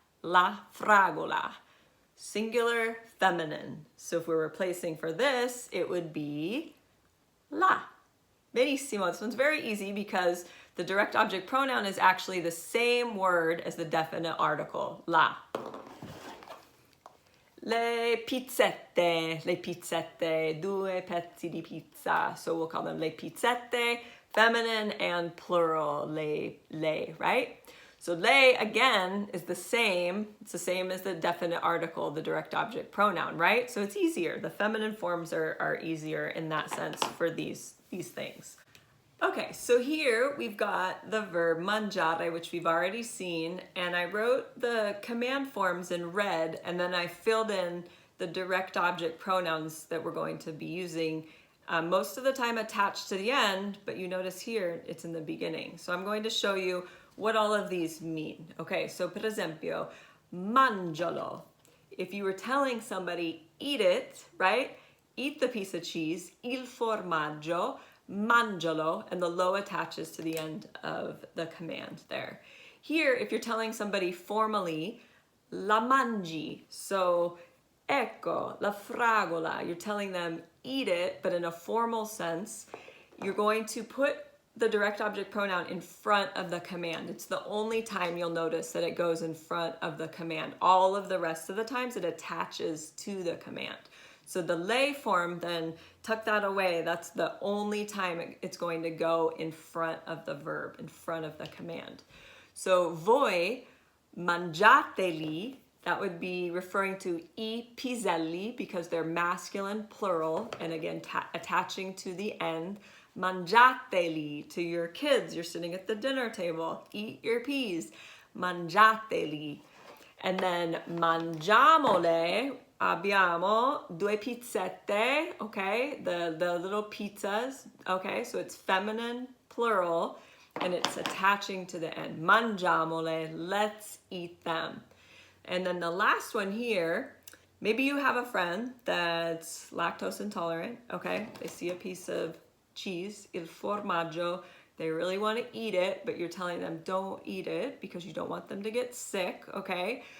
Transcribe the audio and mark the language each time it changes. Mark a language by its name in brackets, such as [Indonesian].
[Italian] La fragola. [English] Singular, feminine. So if we're replacing for this, it would be la. [Italian] Benissimo. [English] This one's very easy because the direct object pronoun is actually the same word as the definite article, la. [Italian] Le pizzette, due pezzi di pizza. [English] So we'll call them le pizzette, feminine and plural, le, right? So le, again, is the same. It's the same as the definite article, the direct object pronoun, right? So it's easier. The feminine forms are easier in that sense for these things. Okay, so here we've got the verb mangiare, which we've already seen, and I wrote the command forms in red, and then I filled in the direct object pronouns that we're going to be using, most of the time attached to the end, but you notice here it's in the beginning. So I'm going to show you what all of these mean. Okay, so [Italian] per esempio, mangialo. [English] If you were telling somebody, eat it, right? Eat the piece of cheese, [Italian] il formaggio, mangialo, [English] and the lo attaches to the end of the command there. Here, if you're telling somebody formally, [Italian] la mangi, so ecco, la fragola, [English] you're telling them eat it, but in a formal sense, you're going to put the direct object pronoun in front of the command. It's the only time you'll notice that it goes in front of the command. All of the rest of the times it attaches to the command. So the lei form, then tuck that away. That's the only time it's going to go in front of the verb, in front of the command. So voi mangiateli, that would be referring to [Italian] I piselli [English] because they're masculine, plural, and again, attaching to the end. Mangiateli to your kids. You're sitting at the dinner table. Eat your peas. [Italian] Mangiateli. And then mangiamole, abbiamo due pizzette, [English] okay? The little pizzas, okay? So it's feminine, plural, and it's attaching to the end. [Italian] Mangiamole, [English] let's eat them. And then the last one here, maybe you have a friend that's lactose intolerant, okay? They see a piece of cheese, il formaggio, they really want to eat it, but you're telling them don't eat it because you don't want them to get sick, okay?